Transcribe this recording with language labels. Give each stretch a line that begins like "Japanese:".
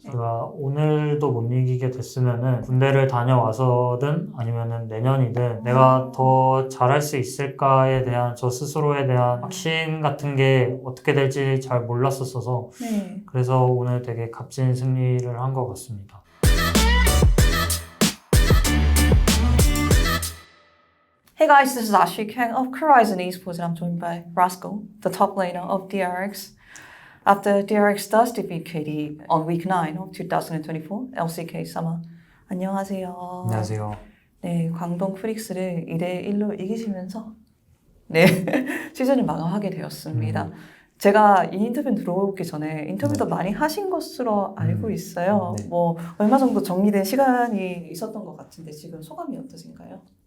Korean: 제가 오늘도 못 이기게 됐으면은 군대를 다녀와서든 아니면은 내년이든 내가 더 잘할 수 있을까에 대한 저 스스로에 대한 확신 같은 게 어떻게 될지 잘 몰랐었어서 그래서 오늘 되게 값진 승리를 한 것 같습니다.
English: Hey guys, this is Ashik Kang of Horizon Esports and I'm joined by Rascal, the top laner of DRX. After DRX does defeat KD on week 9 of 2024 LCK Summer.
Korean: 안녕하세요. 안녕하세요. 네, 광동 프릭스를 2대1로 이기시면서 네, 시즌을 마감하게 되었습니다. 제가 이 인터뷰 들어오기 전에 인터뷰도 많이 하신 것으로 알고 있어요. 네. 뭐 얼마 정도 정리된 시간이 있었던 것 같은데 지금 소감이 어떠신가요?